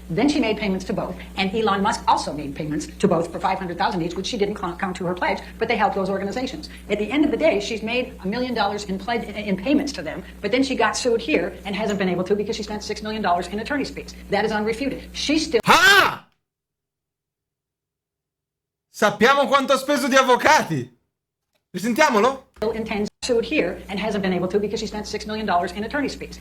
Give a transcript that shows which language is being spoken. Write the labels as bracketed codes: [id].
[en] Then she made payments to both, and Elon Musk also made payments to both for $500,000 each, which she didn't count to her pledge, but they helped those organizations. At the end of the day, she's made $1 million in payments to them, but then she got sued here and hasn't been able to because she spent $6 million in attorney's fees. That is unrefuted. She still... Ah! [it] Sappiamo quanto ha speso di avvocati. Risentiamolo? [en] Intends sued here and hasn't been able to because she spent $6 million in attorney's fees.